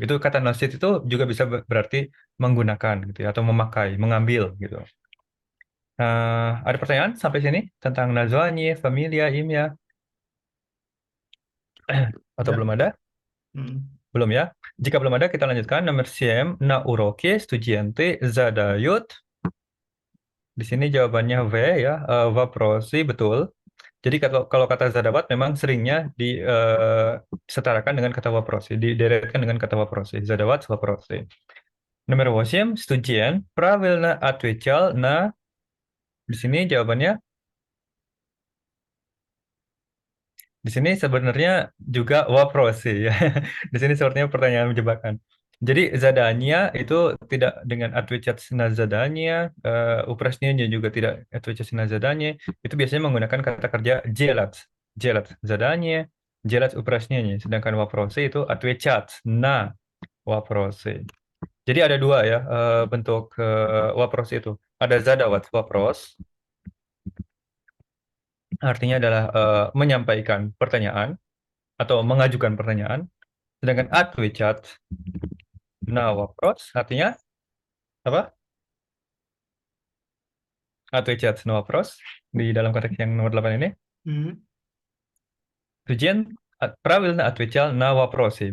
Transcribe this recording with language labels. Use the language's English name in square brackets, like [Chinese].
[Indonesian] Itu kata nasid itu juga bisa berarti menggunakan gitu ya, atau memakai, mengambil gitu. Ada pertanyaan sampai sini tentang naзвание, familia, имя atau Ya. belum ada? Mm. Belum ya? Jika belum ada, kita lanjutkan. Nomor 7. [Russian] На уроке студенты задают. [Indonesian] Di sini jawabannya V ya, вопросы, betul. Jadi kalau kata задавать memang seringnya disetarakan dengan kata вопросы, dideretkan dengan kata вопросы. [Russian] Задавать вопросы. [Indonesian] Nomor 8. [Russian] Студент правильно отвечал на. [Indonesian] Di sini jawabannya. Di sini sebenarnya juga вопросы ya. Di sini sepertinya pertanyaan menjebakan. Jadi zadanya itu tidak dengan [Russian] отвечать на задание, упражнение [Indonesian] juga tidak [Russian] отвечать на задание. [Indonesian] Itu biasanya menggunakan kata kerja делать. [Russian] Делать задание, делать упражнение. Sedangkan вопросы itu отвечать на вопросы. [Indonesian] Jadi ada dua ya bentuk вопросы itu. Ada [Russian] задавать вопрос, [Indonesian] artinya adalah menyampaikan pertanyaan atau mengajukan pertanyaan. Sedangkan [Russian] отвечать на вопрос [Indonesian] artinya apa? [Russian] Отвечать на вопрос [Indonesian] di dalam konteks yang nomor 8 ini. Mm. [Russian] Tujuan правильно отвечал на вопросы.